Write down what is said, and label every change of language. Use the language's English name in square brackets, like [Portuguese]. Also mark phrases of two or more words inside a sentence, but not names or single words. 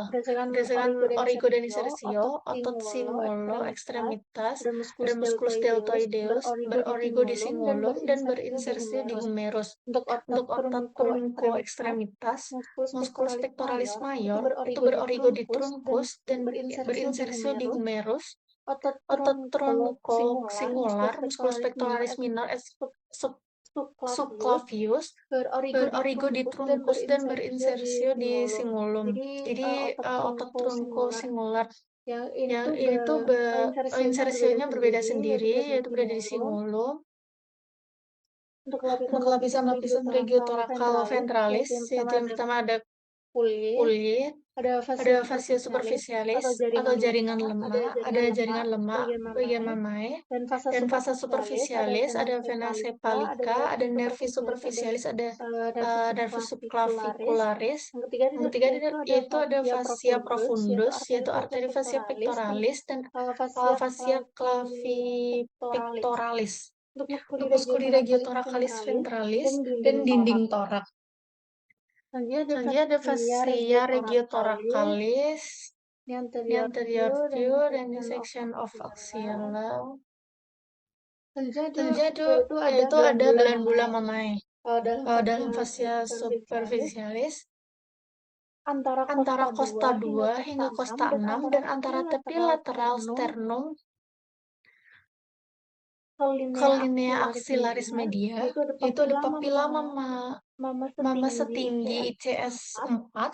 [Indonesian] Berdasarkan origo dan insersio, otot singulum ekstremitas, ada [Latin] musculus deltoideus, [Indonesian] berorigo di singulum dan berinsersi di humerus. Untuk otot trunco ekstremitas, [Latin] musculus pectoralis mayor [Indonesian] itu berorigo di trunkus dan berinsersi di humerus. Otot trunco singular, [Latin] musculus pectoralis minor et subclavius, [Indonesian] berorigo di trunkus dan berinsersio di singulum. Jadi otot trunco singular yang ini tuh insersionya berbeda sendiri, yaitu berada di singulum. Untuk lapisan-lapisan [Latin] regio thoracal ventralis, [Indonesian] yaitu yang pertama ada kulit, ada [Latin] fascia superficialis [Indonesian] atau jaringan lemak, ada jaringan lemak bagian mamae, dan fasa superficialis ada [Latin] vena cephalica, [Indonesian] ada [Latin] nervi superficialis, [Indonesian] ada [Latin] nervus subclavicularis. [Indonesian] Yang ketiga yaitu ada [Latin] fascia profundus, [Indonesian] yaitu arteri [Latin] fascia pectoralis [Indonesian] dan [Latin] fascia clavipectoralis. [Indonesian] Untuk [Latin] muskuli regio thoracalis ventralis [Indonesian] dan dinding torak. Selanjutnya ada [Latin] fascia regio thoracalis, [English] the anterior view, dan the section of axilla. [Indonesian] Selanjutnya itu ada [Latin] glandula mamae. [Indonesian] Dalam [Latin] fascia superficialis, [Indonesian] antara costa 2 hingga costa 6, dan antara tepi lateral sternum ke [Latin] linea axillaris media, [Indonesian] itu ada [Latin] papilla mama [Indonesian] setinggi ICS 4.